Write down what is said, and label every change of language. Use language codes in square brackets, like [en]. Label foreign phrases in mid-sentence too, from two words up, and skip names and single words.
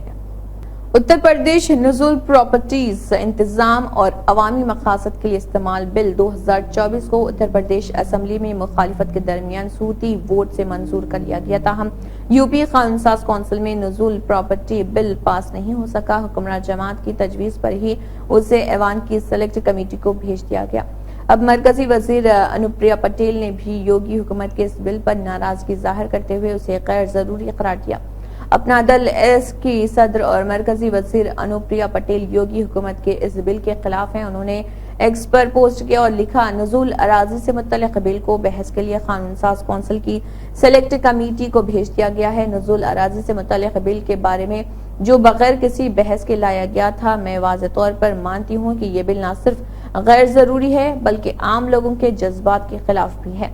[ur] اتر پردیش نزول پراپرٹیز انتظام اور عوامی مقاصد کے لیے استعمال بل 2024 کو اتر پردیش اسمبلی میں مخالفت کے درمیان صوتی ووٹ سے منظور کر لیا گیا، تاہم UP قانون ساز کونسل میں نزول پراپرٹی بل پاس نہیں ہو سکا۔ حکمراں جماعت کی تجویز پر ہی اسے ایوان کی سلیکٹ کمیٹی کو بھیج دیا گیا۔ اب مرکزی وزیر انوپریا پٹیل نے بھی یوگی حکومت کے اس بل پر ناراضگی ظاہر کرتے ہوئے اسے غیر ضروری قرار دیا۔ اپنا دل ایس کی صدر اور مرکزی وزیر انوپریا پٹیل یوگی حکومت کے اس بل کے خلاف ہیں۔ انہوں نے ایکس پر پوسٹ کیا اور لکھا، نزول اراضی سے متعلق بل کو بحث کے لیے قانون ساز کونسل کی سلیکٹ کمیٹی کو بھیج دیا گیا ہے۔ نزول اراضی سے متعلق بل کے بارے میں جو بغیر کسی بحث کے لایا گیا تھا، میں واضح طور پر مانتی ہوں کہ یہ بل نہ صرف غیر ضروری ہے بلکہ عام لوگوں کے جذبات کے خلاف بھی ہے۔